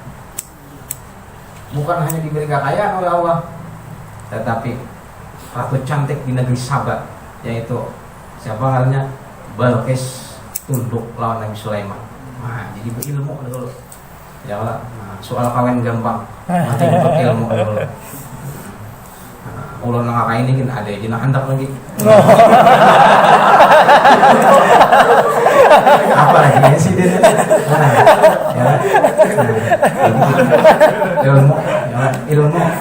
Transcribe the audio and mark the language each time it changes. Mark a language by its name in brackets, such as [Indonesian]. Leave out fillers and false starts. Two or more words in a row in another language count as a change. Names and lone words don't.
[Indonesian] Bukan hanya diberi kekayaan oleh Allah, tetapi ratu cantik di negeri Sabah, yaitu siapa namanya Balqis tunduk lawan Nabi Sulaiman. Nah, jadi berilmu dulu. Ya Allah, nah, soal kawin gampang, nanti untuk ilmu dulu. [Banjar] Nah, ulun nang ini kan ada aja handak lagi. [Indonesian] Apa lagi sih dia? Ya. Ilmu, ilmu.